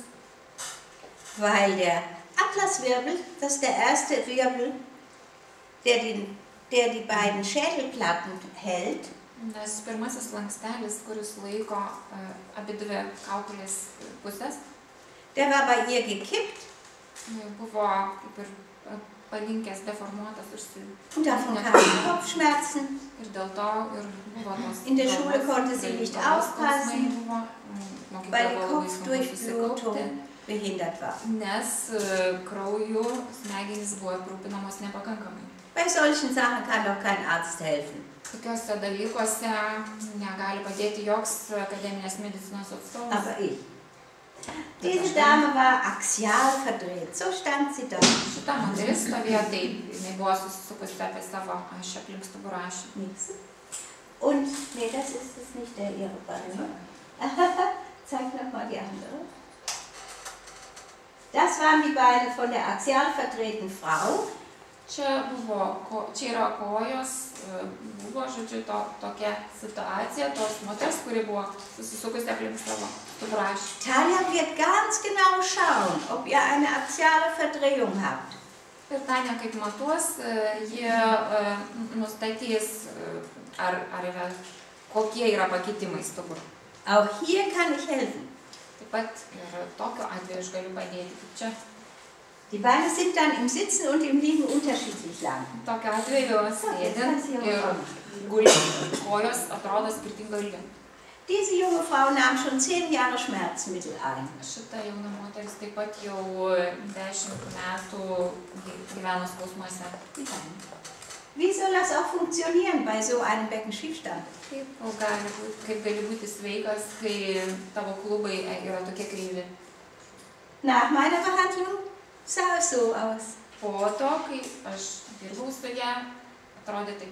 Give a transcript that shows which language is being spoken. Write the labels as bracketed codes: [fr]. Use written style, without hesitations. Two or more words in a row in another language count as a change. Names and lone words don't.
[de] Weil der Atlaswirbel, das ist der erste Wirbel, der die beiden Schädelplatten hält, [lt] Nes pirmasis lankstelis, kuris laiko abidvi kaukolės pusės, [de] der war bei ihr gekippt [lt] buvo kaip ir palinkęs, deformuotas, [de] und davon kamen Kopfschmerzen. [lt] ir dėl to ir buvo tos [de] In der Schule konnte sie nicht aufpassen, [lt] buvo, [de] weil die [lt] mokykloje buvo labai sunku [de] Kopfdurchblutung [lt] susikaupti, [de] behindert war. [lt] nes krauju smegenys buvo aprūpinamos nepakankamai. [de] Bei solchen Sachen kann doch kein Arzt helfen. [lt] Tokiuose dalykuose negali padėti joks akademinės medicinos atstovas. [de] Aber ich. Diese Dame war axial verdreht, so stand sie da. [lt] Šita moteris stovėjo taip, jinai buvo susisukusi apie savo ašį, aplink stuburą ašį. [de] Nix. Und, nee, das ist es nicht, der ihre Beine. Zeig nochmal die andere. Das waren die Beine von der axial verdrehten Frau. [lt] Čia yra kojos, buvo, žodžiu, tokia situacija, tos moters, kuri buvo susisukusi aplink savo stuburą ašį. [de] Tanja wird ganz genau schauen, ob ihr eine axiale Verdrehung habt. [lt] Ir Tanja, kaip matuos, jie nustatys, kokie yra pakitimai stuburo. [de] Auch hier kann ich helfen. [lt] Taip pat ir tokiu atveju aš galiu padėti. Kaip čia. [de] Die Beine sind dann im Sitzen und im Liegen unterschiedlich lang. [lt] Tokiu atveju sėdint ir gulint kojos atrodo skirtingo ilgio. [de] Diese junge Frau nahm schon 10 Jahre Schmerzmittel ein. [lt] Šita jauna moteris taip pat jau 10 metų gyveno skausmuose. [de] Wie soll das auch funktionieren bei so einem Beckenschiefstand? [lt] Kaip gali būti sveikas, kai tavo klubai yra tokie kreivi? [de] Nach meiner Behandlung sah es so aus. [lt] Po to, kai aš dirbau su ją, atrodė taip.